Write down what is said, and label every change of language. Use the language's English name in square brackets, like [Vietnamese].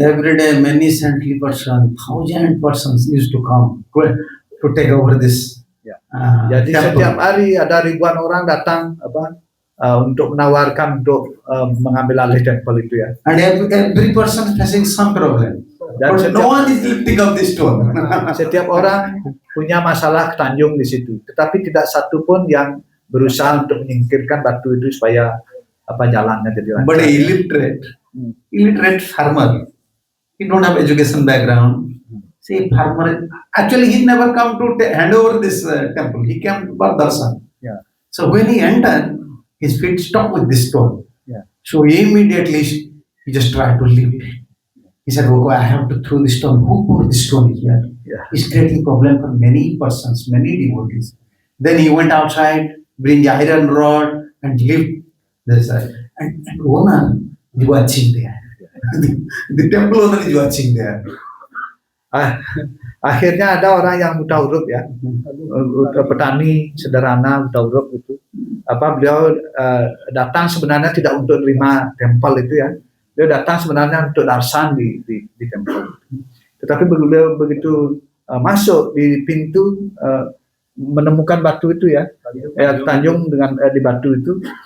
[English] Every day many saintly persons, 1,000 persons used to come to take over this. [Indonesian] Jadi setiap hari ada ribuan orang datang untuk menawarkan untuk mengambil alih tempel itu ya. [English] And every person facing some problem. [Indonesian] Dan [English] But no one is lifting up this stone. [Indonesian] Setiap orang punya masalah Tanjung di situ, tetapi tidak satu pun yang berusaha untuk menyingkirkan batu itu supaya jalannya jadi lancar. [English] But illiterate farmer, he don't have education background. See, farmer actually he never come to hand over this temple. He came for darshan. Yeah. So when he entered, his feet stopped with this stone. Yeah. So immediately he just tried to leave it. He said, "Oh, I have to throw this stone. Who put this stone here?" Yeah. It's creating problem for many persons, many devotees. Then he went outside, bring the iron rod and lift this side. And owner is watching there. The temple owner is watching there. [Indonesian] Akhirnya ada orang yang buta huruf ya, petani sederhana buta huruf itu. Beliau datang sebenarnya tidak untuk menerima tempel itu ya. Beliau datang sebenarnya untuk darshan di tempel. Tetapi beliau begitu masuk di pintu menemukan batu itu ya, Tanjung dengan di batu itu.